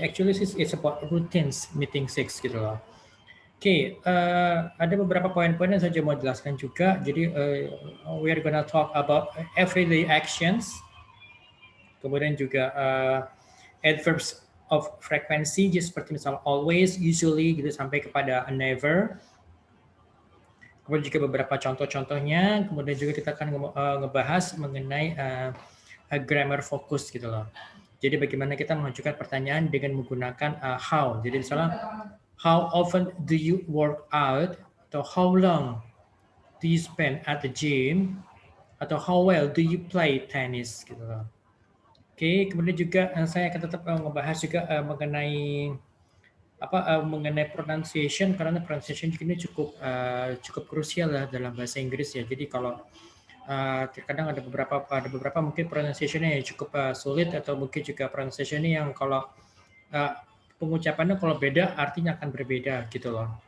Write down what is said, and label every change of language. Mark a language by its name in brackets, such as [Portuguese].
[English] Actually, it's about routines meeting six gitu loh. [Indonesian] Oke, ada beberapa poin-poin yang saya mau jelaskan juga. Jadi, [English] we are gonna talk about everyday actions, [Indonesian] kemudian juga adverbs of frequency, jadi seperti misalnya always, usually, gitu sampai kepada never. Kemudian juga beberapa contoh-contohnya, kemudian juga kita akan ngebahas mengenai grammar fokus gitu loh. Jadi bagaimana kita mengajukan pertanyaan dengan menggunakan how. [English] Jadi misalnya, how often do you work out? Atau how long do you spend at the gym? Atau how well do you play tennis gitu loh. [Indonesian] Oke, kemudian juga saya akan tetap ngebahas juga mengenai pronunciation, karena pronunciation ini cukup krusial lah dalam bahasa Inggris ya. Jadi kalau terkadang ada beberapa mungkin pronunciation-nya yang cukup sulit, atau mungkin juga pronunciation-nya yang kalau pengucapannya kalau beda artinya akan berbeda gitu loh.